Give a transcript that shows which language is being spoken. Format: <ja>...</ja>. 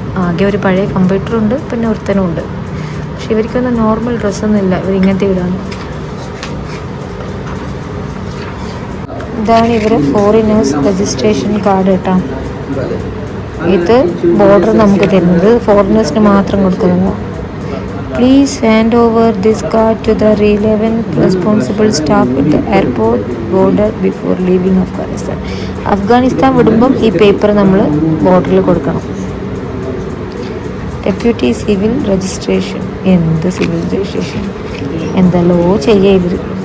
<ml>ആകെ ഒരു പഴയ കമ്പ്യൂട്ടറുണ്ട്, പിന്നെ ഒരുത്തനും ഉണ്ട്. പക്ഷെ ഇവർക്കൊന്നും നോർമൽ ഡ്രസ്സൊന്നും ഇല്ല, ഇവരിങ്ങനത്തെ ഇടാണ്. ഇതാണ് ഇവരെ ഫോറിനേഴ്സ് രജിസ്ട്രേഷൻ കാർഡ് കേട്ടോ. ഇത് ബോർഡർ നമുക്ക് തരുന്നത് ഫോറിനേഴ്സിന് മാത്രം കൊടുക്കുന്നത്.</ml> <en>Please hand over this card to the relevant responsible staff at the airport border before leaving Afghanistan.</en> <ml>Afghanistan വിടുമ്പം ഈ പേപ്പർ നമ്മൾ ബോർഡറിൽ കൊടുക്കണം. Deputy civil registration. എന്ത് സിവിൽ രജിസ്ട്രേഷൻ എന്തല്ലോ ചെയ്യരുത്.</ml>